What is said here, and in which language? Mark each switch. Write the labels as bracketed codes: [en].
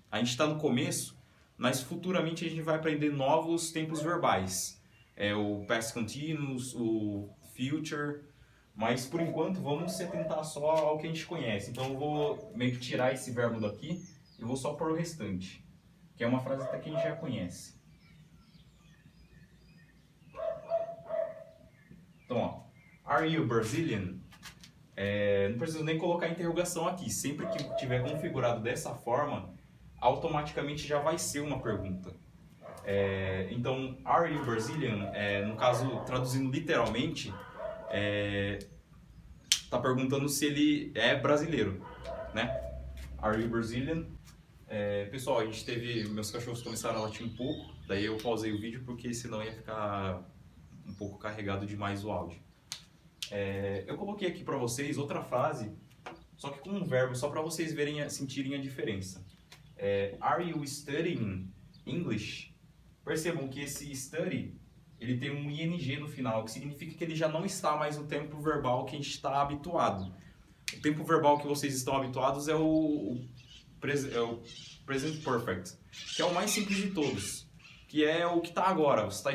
[pt] A gente está no começo, mas futuramente a gente vai aprender novos tempos verbais. O past continuous, o future, mas por enquanto vamos se atentar só ao que a gente conhece. Então eu vou meio que tirar esse verbo daqui e vou só pôr o restante, que é uma frase até que a gente já conhece. Então, ó, [en] are you Brazilian? [pt] Não preciso nem colocar interrogação aqui. Sempre que tiver configurado dessa forma, automaticamente já vai ser uma pergunta. [en] Então, are you Brazilian? [pt] No caso, traduzindo literalmente, está perguntando se ele é brasileiro, né? [en] Are you Brazilian? [pt] Pessoal, meus cachorros começaram a latir um pouco, daí eu pausei o vídeo porque senão ia ficar um pouco carregado demais o áudio. Eu coloquei aqui para vocês outra frase, só que com um verbo, só para vocês sentirem a diferença. [en] Are you studying English? [pt] Percebam que esse study, ele tem um ing no final, que significa que ele já não está mais no tempo verbal que a gente está habituado. O tempo verbal que vocês estão habituados é o present perfect, que é o mais simples de todos, que é o que está agora.